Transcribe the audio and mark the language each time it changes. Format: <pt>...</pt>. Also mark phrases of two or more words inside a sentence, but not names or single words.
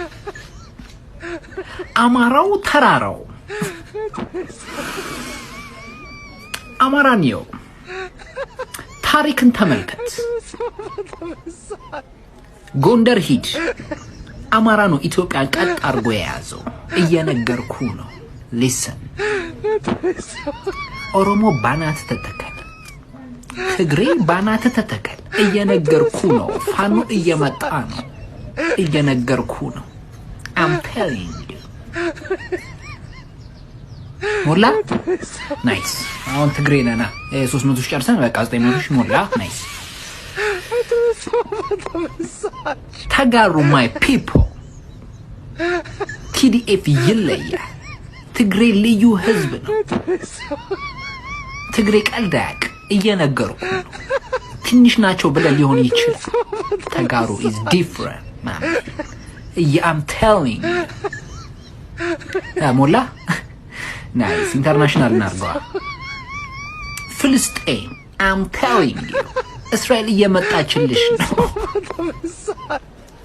<am>አማራው ተራራው አማራን ነው። ታሪክን ተመልከት። ጎንደር ሂድ። አማራ ነው ኢትዮጵያ ቀጥ አርጎ የያዘው። እየነገርኩ ነው። ሊሰን ኦሮሞ ባናት ተተከል፣ ትግሬ ባናት ተተከል። እየነገርኩ ነው። ፋኖ እየመጣ ነው። እየነገርኩ ነው።</am> <en>I'm telling you</en> <am>ሞላ ናይስ። አሁን ትግሬ ነና 300 ጨርሰን በቃ 900 ሞላ ናይስ። ተጋሩ</am> <en>my people</en> <am>TDF ይለያል። ትግሬ ልዩ ህዝብ ነው። ትግሬ ቀልድ አያውቅ። እየነገርኩ ነው። ትንሽ ናቸው ብለን ሊሆን ይችላል። ተጋሩ</am> <en>is different man. I'm telling you</en> <am>ሞላ ናይስ። ኢንተርናሽናል እናርገዋ። ፍልስጤም</am> <en>I'm telling you</en> <am>እስራኤል እየመጣችልሽ ነው።</am>